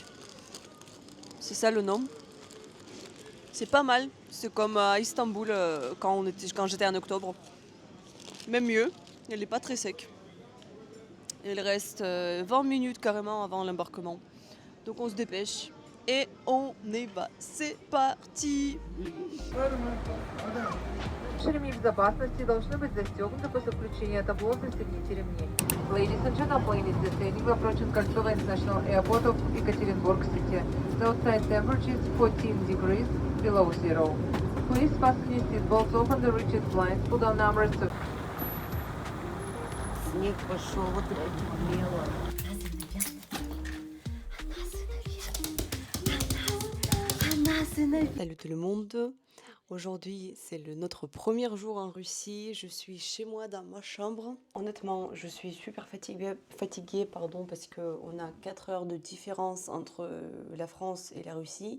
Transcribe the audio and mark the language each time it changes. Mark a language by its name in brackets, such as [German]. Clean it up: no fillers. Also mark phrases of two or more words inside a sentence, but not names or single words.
[French] C'est ça le nom. C'est pas mal. C'est comme à Istanbul quand j'étais en octobre. Même mieux. Il n'est pas très sec. Il reste 20 minutes carrément avant l'embarquement. Donc on se dépêche et on y va. C'est parti. [Russian] Ремни безопасности должны быть застегнуты после включения табло «Застегните ремни». [English] Ladies and gentlemen, is descending approaching Koltsova International Airport of Ekaterinburg City. The outside temperature is 14 degrees below zero. Please fasten your seatbelts, open the rigid blinds, pull down numbers to... [Russian] Снег пошел, вот это бело. [French] Salut tout le monde. Aujourd'hui, c'est notre premier jour en Russie. Je suis chez moi dans ma chambre. Honnêtement, je suis super fatiguée parce qu'on a 4 heures de différence entre la France et la Russie.